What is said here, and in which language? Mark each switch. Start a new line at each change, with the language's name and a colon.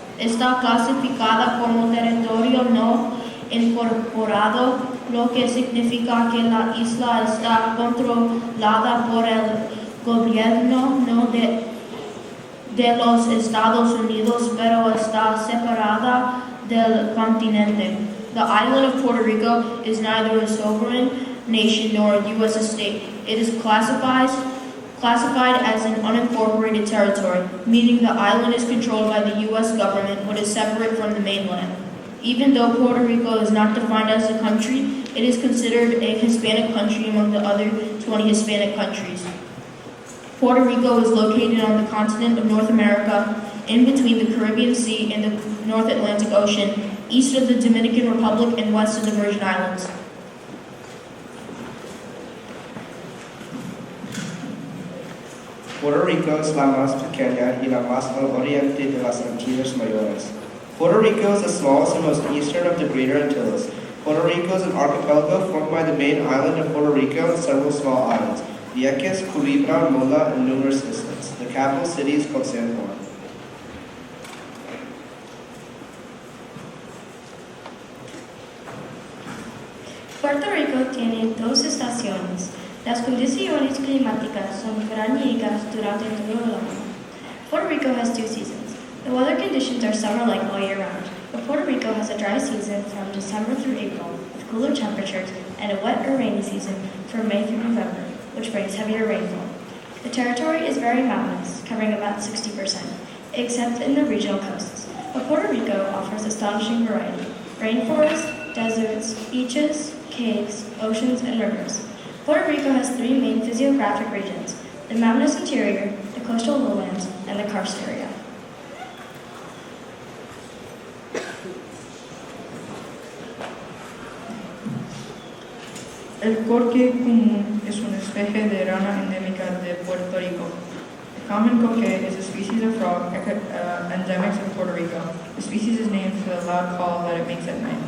Spanish: Está clasificada como territorio no incorporado, lo que significa que la isla está controlada por el gobierno no de los Estados Unidos, pero está separada del continente.
English: The island of Puerto Rico is neither a sovereign nation nor a U.S. state. It is classified as an unincorporated territory, meaning the island is controlled by the U.S. government but is separate from the mainland. Even though Puerto Rico is not defined as a country, it is considered a Hispanic country among the other 20 Hispanic countries. Puerto Rico is located on the continent of North America, in between the Caribbean Sea and the North Atlantic Ocean, east of the Dominican Republic and west of the Virgin Islands.
Spanish: Puerto Rico es la más pequeña y la más al oriente de las Antillas Mayores.
English: Puerto Rico is the smallest and most eastern of the Greater Antilles. Puerto Rico is an archipelago formed by the main island of Puerto Rico and several small islands, Vieques, Culebra, Mola, and numerous islets. The capital city is called San Juan.
Spanish: Puerto Rico tiene dos estaciones. Las condiciones climáticas son veraniegas durante todo el año.
English: Puerto Rico has two seasons. The weather conditions are summer-like all year round, but Puerto Rico has a dry season from December through April, with cooler temperatures, and a wet or rainy season from May through November, which brings heavier rainfall. The territory is very mountainous, covering about 60%, except in the regional coasts. But Puerto Rico offers astonishing variety: rainforests, deserts, beaches, caves, oceans, and rivers. Puerto Rico has three main physiographic regions: the mountainous interior, the coastal lowlands, and the karst area.
Spanish: El coque común es una especie de rana endémica de Puerto Rico.
English: The common coque is a species of frog endemic of Puerto Rico. The species is named for the loud call that it makes at night.